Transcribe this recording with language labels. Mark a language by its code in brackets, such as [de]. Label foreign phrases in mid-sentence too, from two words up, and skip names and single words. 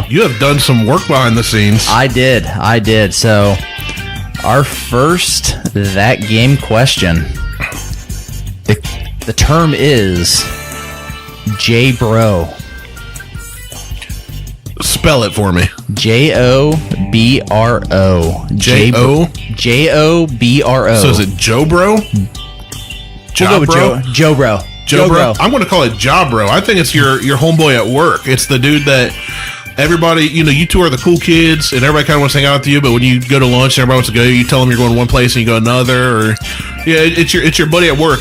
[en] You have done some work behind the scenes. I did. So, our first that game question. The term is J-Bro. Spell it for me. J-O-B-R-O. J-O? J-O-B-R-O. So is it Joe Bro? We'll go with Bro? Joe Bro. Joe Bro? I'm going to call it Job Bro. I think it's your homeboy at work. It's the dude that everybody, you two are the cool kids, and everybody kind of wants to hang out with you, but when you go to lunch and everybody wants to go, you tell them you're going one place and you go another, or it's your buddy at work.